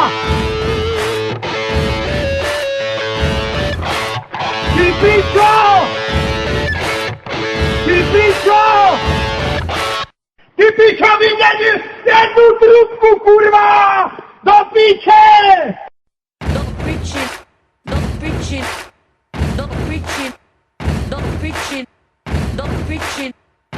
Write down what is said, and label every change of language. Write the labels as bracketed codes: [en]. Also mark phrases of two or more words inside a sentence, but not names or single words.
[cs] Ty pičo! Ty pičo! Ty pičo vyměnil jednu trubku, kurva! Do piče! [en] No preaching, no preaching, no preaching, no preaching, no preaching.